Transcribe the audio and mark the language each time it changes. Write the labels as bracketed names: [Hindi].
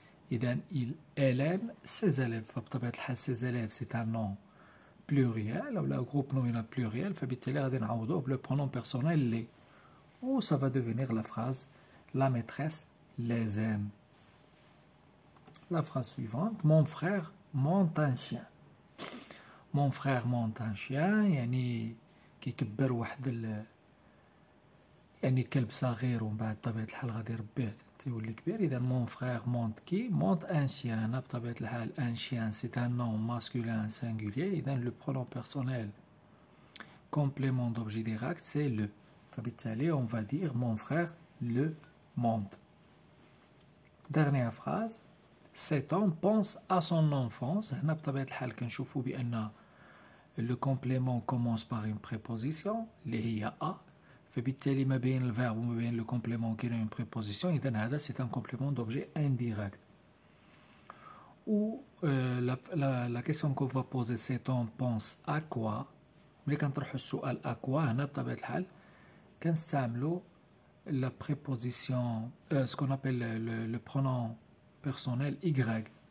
[Arabic] إذا [French] elle aime ses élèves. [Arabic] فبطبيعة الحال [French] ses élèves c'est un nom pluriel ou le groupe nominal pluriel, [Arabic] فبالتالي غادي نعوضوه بلو [French] pronom personnel les. Ou ça va devenir la phrase la maîtresse les aime. La phrase suivante: mon frère monte un chien. Mon frère monte un chien [Arabic] يعني كيكبر واحد يعني كلب صغير ومن بعد بطبيعة الحال غادي يربيه تيولي كبير. إذا [French] mon frère monte qui? Monte un chien. [Arabic] هنا بطبيعة الحال [French] un chien c'est un nom masculin singulier. إذا le pronom personnel complément d'objet direct c'est le. [Arabic] فبالتالي [French] on va dire mon frère le monte. Dernière phrase: cet homme pense à son enfance. [Arabic] هنا بطبيعة الحال كنشوفو بأن [French] le complément commence par une préposition [Arabic] اللي هي a. فبالتالي ما بين الفيرب وما بين [French] le complément [Arabic] كاين [French] une préposition. [Arabic] إذا هذا [French] c'est un complément d'objet indirect. Ou la question qu'on va poser: cet homme pense à quoi? [Arabic] ملي كنطرحو السؤال [French] à quoi [Arabic] هنا بطبيعة الحال كنستعملو [French] la préposition ce qu'on appelle le pronom personnel y.